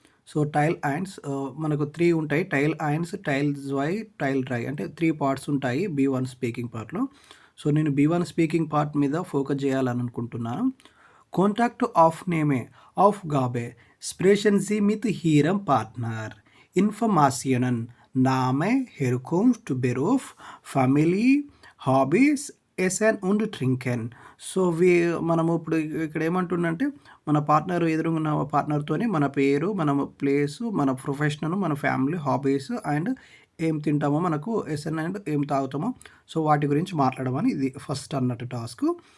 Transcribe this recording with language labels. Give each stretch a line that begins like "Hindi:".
Telugu: So, tile ends మనకు 3 ఉంటాయి. Tile ends, tile 2, tile 3 అంటే 3 పార్ట్స్ ఉంటాయి B1 స్పీకింగ్ పార్ట్‌లో. సో, నేను B1 స్పీకింగ్ పార్ట్ మీద ఫోకస్ చేయాలని అనుకుంటున్నాను.
German: Kontakt Aufgabe sprechen Sie mit Ihrem Partner. Informationen, Name, Herkunft, Beruf, Familie, Hobbys, Essen und Trinken.
Telugu: So, మనము ఇప్పుడు ఇక్కడ ఏమంటుండంటే మన పార్ట్నర్ ఎదురుగా ఉన్న పార్ట్నర్‌తోని మన పేరు, మన ప్లేసు, మన ప్రొఫెషనల్, మన ఫ్యామిలీ, హాబీస్ అండ్ ఏం తింటామో మనకు ఎస్ఎన్ అండ్ ఏం తాగుతామో సో, వాటి గురించి మాట్లాడమని ఇది ఫస్ట్ అన్నట్టు టాస్కు.